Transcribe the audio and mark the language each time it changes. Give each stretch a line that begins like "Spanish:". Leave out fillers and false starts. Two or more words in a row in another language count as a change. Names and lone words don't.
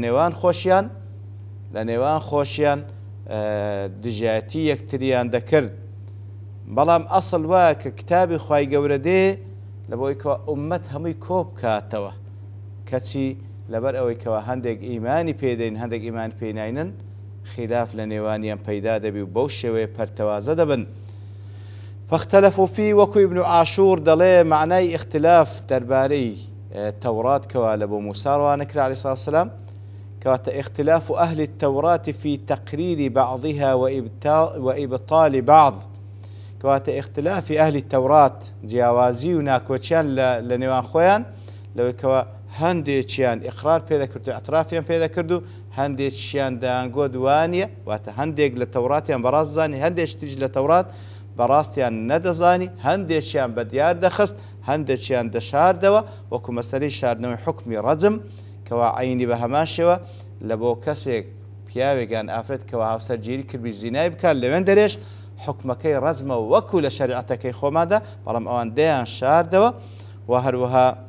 Central Kurdish: لە نێوان خۆشیان دژایەتی یەکتریان دەکرد بەڵام ئەسڵ وایە کە کتابی خوای گەورە دێ لە بۆی کەوە ئومەت هەمووی کۆ بکاتەوە کەچی لەبەر ئەوەی کەوە هەندێک ئیمانی پێدەین هەندێک ئیمانی پێناینن خلاف لە نێوانیان پەیدا دەبی و بەو شێوەیە پەرتەوازە دەبن
Arabic: فاختلفوا فيه
Central Kurdish: وەکو ابن عاشور دەڵێ معنای اختلاف دەربارەی تەورات کەوا لە بۆ موسا ڕەوانە کرا
Arabic: عەلەیهی سەلاتو وەسەلام
Central Kurdish: کەواتە
Arabic: اختلاف أهل التوراة في تقرير بعضها وإبطال بعض
Central Kurdish: کەواتە
Arabic: اختلاف أهل التوراة
Central Kurdish: جیاوازی و ناکۆچیان لە نێوان خۆیان لەوەی کەوە هەندێکیان ئیقرار پێدەکرد و ئەترافیان پێدەکرد و هەندێکیان دەیانگۆ دوانیە واتە هەندێک لە تەوراتیان بەڕاست زانی هەندێک تریش لە تەورات بەڕاستیان نەدەزانی هەندێکیان بە دیار دەخست هەندێکیان دەشاردەوە وەکو مەسەلەی شاردنەوەی حکمی ڕەجم کەوا عینی بە هەمان شێوە لە بۆ کەسێک پیاوێکیان ئافرەت کەوا هاوسەرگیری کردی زینای بکات لەوێن دەرێش حکمەکەی ڕەجمە وەکو لە شەریعەتەکەی خۆمادا بەڵام ئەوان دەیان شاردەوە و هەروەها